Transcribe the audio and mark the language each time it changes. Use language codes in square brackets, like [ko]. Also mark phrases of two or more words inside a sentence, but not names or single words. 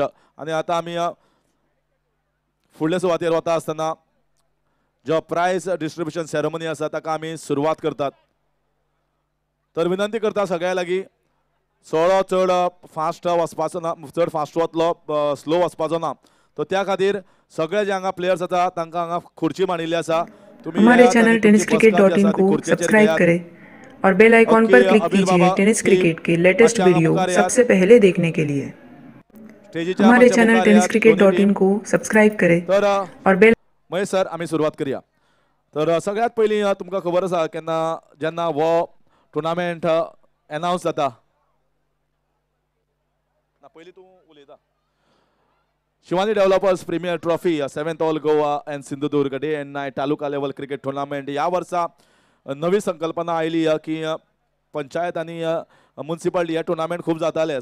[kok] आणि आता आमी फुडले सुवातेर वता आसतना जो [en] prize distribution ceremony [kok] आसा ताका आमी सुरवात करतात. तर विनंती करता सगळ्या लागीं सोळो चड फास्ट वचपाचो ना, चड फास्ट वतलो स्लो वचपाचो ना. तो त्या खातीर सगळे जे हांगा प्लेयर्स आसा तांकां हांगा खुर्ची मांडिल्ली आसा. [hi] हमारे चैनल टेनिसक्रिकेट.in को सब्सक्राइब करें और [en] bell icon [hi] पर क्लिक कीजिए टेनिस क्रिकेट की [en] latest video [hi] सबसे पहले देखने के लिए. हमारे चैनल टेनिसक्रिकेट.in को सब्सक्राइब करें और बेल. [kok] महेश सर आमी सुरवात करूया. तर सगळ्यात पयलीं तुमकां खबर आसा केन्ना जेन्ना हो [en] tournament announce [kok] जाता पयलीं तूं उलयता शिवानी डेव्हलपर्स प्रीमियर ट्रॉफी 7th ऑल गोवा एंड सिंधुदुर्ग डे एंड नायट तालुका लेवल क्रिकेट टुर्नामेंट ह्या वर्सा नवी संकल्पना आयली की पंचायत आनी म्युनिसिपालिटी हे टुर्नामेंट खूब जाताले.